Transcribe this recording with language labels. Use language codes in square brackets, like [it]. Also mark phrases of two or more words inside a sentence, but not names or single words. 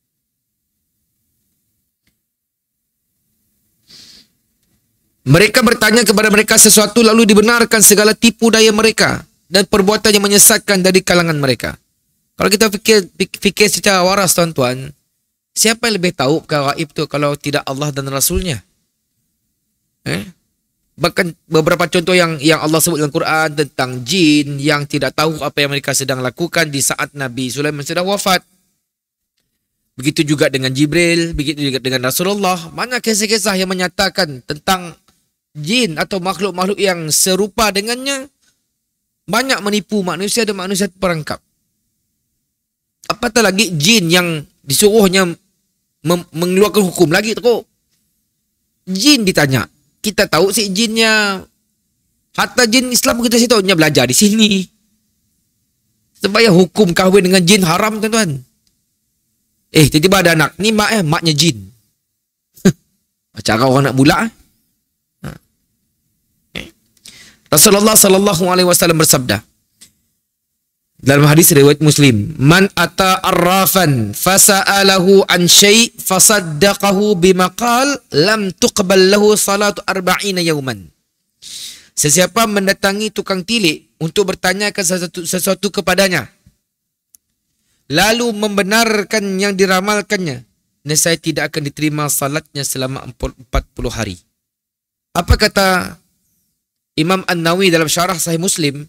[ms] Mereka bertanya kepada mereka sesuatu lalu dibenarkan segala tipu daya mereka dan perbuatan yang menyesatkan dari kalangan mereka. Kalau kita fikir secara waras tuan-tuan, siapa yang lebih tahu perkara gaib tu kalau tidak Allah dan Rasulnya? Bahkan beberapa contoh yang Allah sebut dalam Quran tentang jin yang tidak tahu apa yang mereka sedang lakukan di saat Nabi Sulaiman sedang wafat. Begitu juga dengan Jibril, begitu juga dengan Rasulullah. Mana kisah-kisah yang menyatakan tentang jin atau makhluk-makhluk yang serupa dengannya banyak menipu manusia dan manusia terperangkap. Apatah lagi jin yang disuruhnya mengeluarkan hukum lagi teruk. Jin ditanya, kita tahu si jinnya, hatta jin Islam kita sih tahunya belajar di sini. Supaya hukum kahwin dengan jin haram, tuan-tuan. Tiba-tiba ada anak. Ni maknya jin. Cara orang nak bulak. Rasulullah [ar] صلى الله عليه وسلم [ms] bersabda dalam hadis riwayat Muslim, [ar] "من أتى عرافا فسأله عن شيء فصدقه بما قال لم تقبل له صلاة أربعين يوما." [ms] Sesiapa mendatangi tukang tilik untuk bertanyakan sesuatu kepadanya, lalu membenarkan yang diramalkannya, nescaya tidak akan diterima salatnya selama 40 hari. Apa kata Imam An-Nawawi dalam syarah Sahih Muslim?